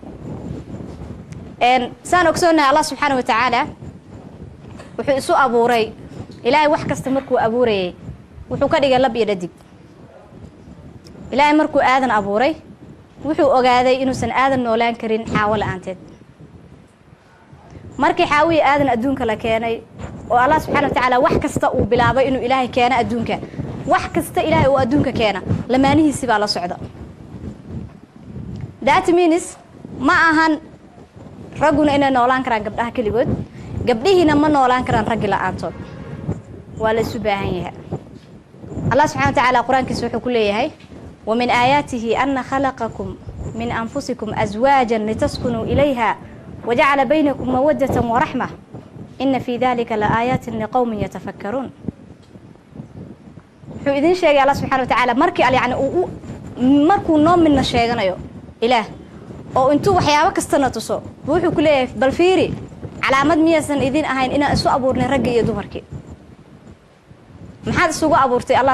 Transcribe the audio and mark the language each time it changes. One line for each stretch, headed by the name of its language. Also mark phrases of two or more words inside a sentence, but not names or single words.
Somali: saan ogsoonahay
Arabic: الله سبحانه وتعالى
Somali: wuxuu isu abuuray ilaahay wax kasta markuu abuurayay wuxuu ka dhigay lab iyo dhadig ilaahay markuu aadan abuuray wuxuu ogaaday inuusan aadan noolaan karin xaawo la'aanteed markii xaawiyi aadan adduunka la keenay oo
Arabic: الله سبحانه وتعالى
Somali: wax kasta uu bilaabay inuu ilaahay keeno adduunka wax kasta ilaahay uu adduunka keena lamaanihiisii baa la socda
English: that means
Somali: ma ahan ragguna inay noolaan karaan gabdhaha keligood gabdhihiina ma noolaan karaan raggi la'aantood waa la isu baahan yahay
Arabic: الله سبحانه وتعالى
Somali: qur-aankiisa wuxuu ku leeyahay
Arabic: ومن آياته أن خلقكم من أنفسكم أزواجا لتسكنوا إليها وجعل بينكم مودة ورحمة إن في ذلك لآيات لقوم يتفكرون
Somali: wuxuu idin sheegay
Arabic: الله سبحانه وتعالى
Somali: markii yani markuu noo midna sheeganayo ilaah oo intuu waxyaabo kastana tuso wuxuu ku leeyahay bal fiiri calaamad miyaysan idin ahayn inaan isu abuurnay ragga iyo dumarkii maxaad isugu abuurtay allah